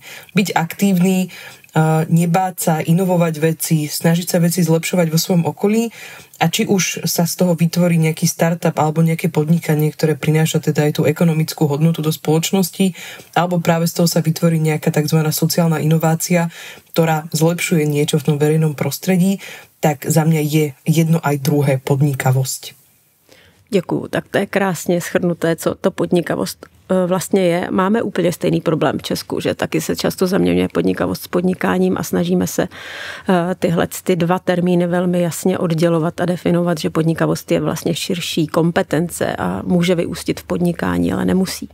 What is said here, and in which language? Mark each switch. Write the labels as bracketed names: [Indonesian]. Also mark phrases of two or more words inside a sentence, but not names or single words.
[Slovak] Byť aktívny, nebáť sa, inovovať veci, snažiť sa veci zlepšovať vo svojom okolí a či už sa z toho vytvorí nejaký startup alebo nejaké podnikanie, ktoré prináša teda aj tú ekonomickú hodnotu do spoločnosti, alebo práve z toho sa vytvorí nejaká tzv. Sociálna inovácia, ktorá zlepšuje niečo v tom verejnom prostredí, tak za mňa je jedno aj druhé podnikavosť. [Czech] Děkuju, tak to je krásně shrnuté, co to podnikavost vlastně je. Máme úplně stejný problém v Česku, že taky se často zaměňuje podnikavost s podnikáním a snažíme se ty dva termíny velmi jasně oddělovat a definovat, že podnikavost je vlastně širší kompetence a může vyústit v podnikání, ale nemusí.